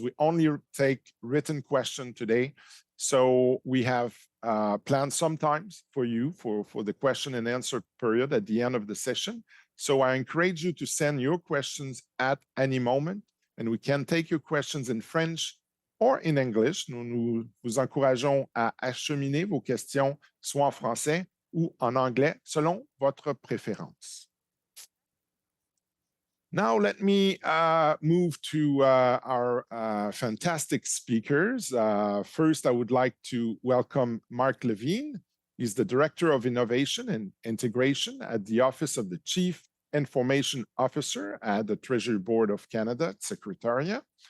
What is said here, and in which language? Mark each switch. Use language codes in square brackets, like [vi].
[en] We only take written question today. So we have planned sometimes for you for the question and answer period at the end of the session. So I encourage you to send your questions at any moment, and we can take your questions in French or in English. [fr] Nous vous encourageons à acheminer vos questions soit en français ou en anglais selon votre préférence. [en] Now let me move to our fantastic speakers. First, I would like to welcome Mark Levine. He's the Director of Innovation and Integration at the Office of the Chief Information Officer at the Treasury Board of Canada, Secretariat.